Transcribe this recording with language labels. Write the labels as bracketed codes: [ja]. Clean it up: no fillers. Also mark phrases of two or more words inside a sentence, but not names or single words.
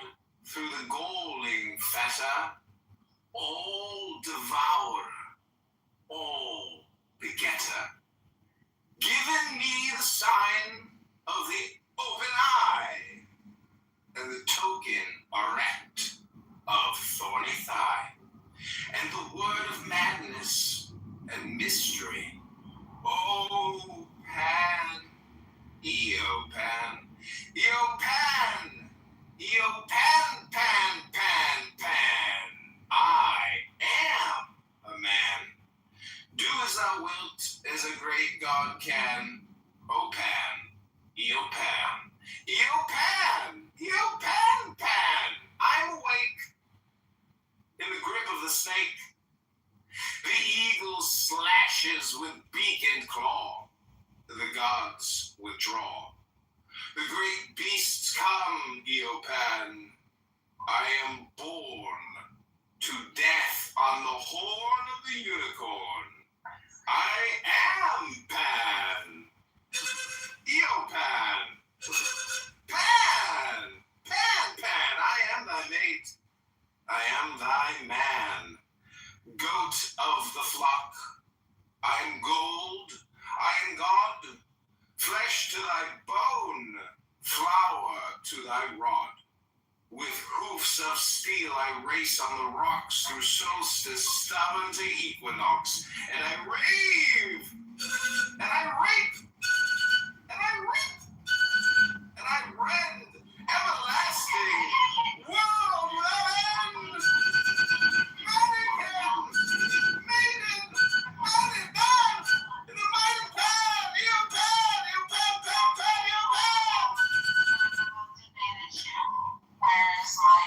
[en] through the galling fetter, all devour, all begetter, giving me the sign of the open eye, and the token erect of thorny thigh, and the word of madness and mystery. O Pan, Eopan, Eopan, Eopan, Pan, Pan, Pan. I am a man. Do as thou wilt, as a great God can. O Pan, Eopan, Eopan, Eopan, Pan. I'm awake in the grip of the snake. The eagle slashes with beak and claw. The gods withdraw. The great beasts come, Eopan. I am born to death on the horn of the unicorn. I am Pan. Eopan. Pan. Pan, Pan. I am thy mate. I am thy man. Goat of the flock. I am gold. I am God. Flesh to thy bone. Flour to thy rod. With hoofs of steel I race on the rocks through solstice stubborn to equinox, and I rave, and I rape, and I rip, and I rend, everlasting, world without end. Mannequin, maiden, mighty done, in the mighty pan, you pan, you pan, pan, pan, you pan. Where's